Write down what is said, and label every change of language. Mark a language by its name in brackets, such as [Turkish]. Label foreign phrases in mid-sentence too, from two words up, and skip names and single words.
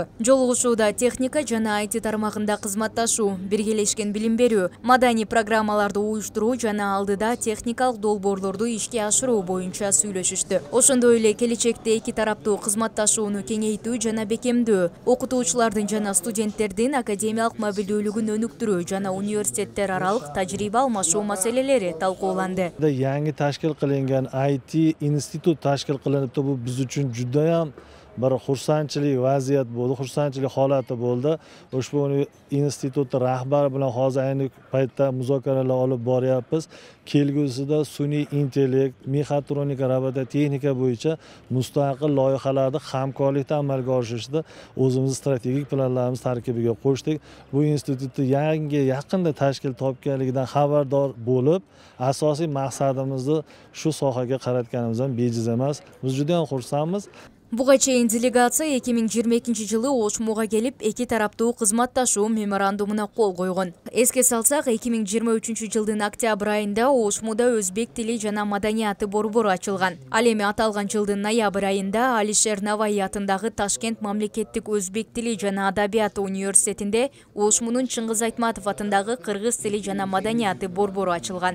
[Kyrgyz] Жолугушууда техника жана IT тармагында кызматташуу, биргелешкен билим берүү, маданий программаларды уюштуруу жана алдыда техникалык долбоорлорду ишке ашыруу боюнча сүйлөшүштү. Ошондой эле келечекте эки тараптуу кызматташууну кеңейтүү жана бекемдөө, окутуучулардын жана студенттердин академиялык мобилдүүлүгүн өнүктүрүү жана университеттер аралык тажрыйба алмашуу маселелери талкууланды. [Uzbek] Yangi tashkil qilingan IT institut tashkil qilinibdi. Bu biz uchun juda ham bir xursandchilik vaziyat bo'ldi, xursandchilik holati bo'ldi. Ushbu institut rahbari bilan hozir ayni paytda muzokaralar olib boryapmiz. Kelgusida sun'iy intellekt, mexatronika, robototexnika bo'yicha mustaqil loyihalarni hamkorlikda amalga oshirishda o'zimiz strategik planlarimiz tarkibiga qo'shdik. Bu institutni yaqinda tashkil topganligidan xabardor bo'lib, asosiy maqsadimizni shu sohaga qaratganimizdan bejiz emas. Biz juda ham xursandmiz. [Kyrgyz] Буга чейин делегация 2022 жылы Ошмуга келип, эки тараптуу кызматташуу меморандумуна кол койгон. Эске салсак, 2023 жылдын октябрь айында Ошмуда өзбек тили жана маданияты борбору ачылган. Ал эми аталган жылдын ноябрь айында Алишер Наваи атындагы Ташкент мамлекеттик өзбек тили жана адабияты университетинде Ошмунун Чыңгыз Айтматов атындагы кыргыз тили жана маданияты борбору ачылган.